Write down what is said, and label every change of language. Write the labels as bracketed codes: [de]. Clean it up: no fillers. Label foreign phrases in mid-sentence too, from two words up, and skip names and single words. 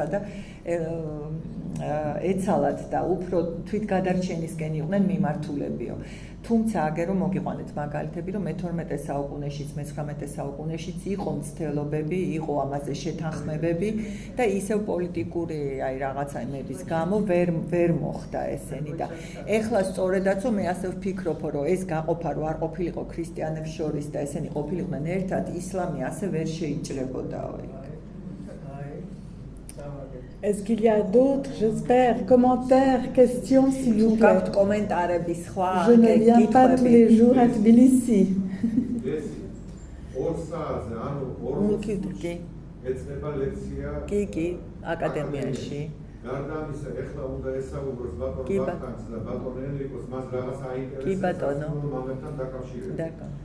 [ka] ეცალათ და უფრო თვითგადარჩენისკენ იყვნენ მიმართულებიო თუმცა აგერო მოგიყვანეთ მაგალითები რომ მე-12 საუკუნეშიც მე-19 საუკუნეშიც იყო მცდელობები იყო ამაზე შეთანხმებები და ისევ პოლიტიკური აი რაღაცა იმების გამო ვერ მოხდა ესენი და ეხლა სწორედაც მე ასე ვფიქრობ რომ ეს გაყოფა რო არ ყოფილიყო ქრისტიანებს შორის და ესენი ყოფილიყვნენ ერთად ისლამი ასე ვერ შეიჭრებოდაო იქ [fr] Est-ce qu'il y a d'autres, j'espère, commentaires, questions, s'il vous plaît? Je ne viens pas tous les jours à Tbilissi. D'accord.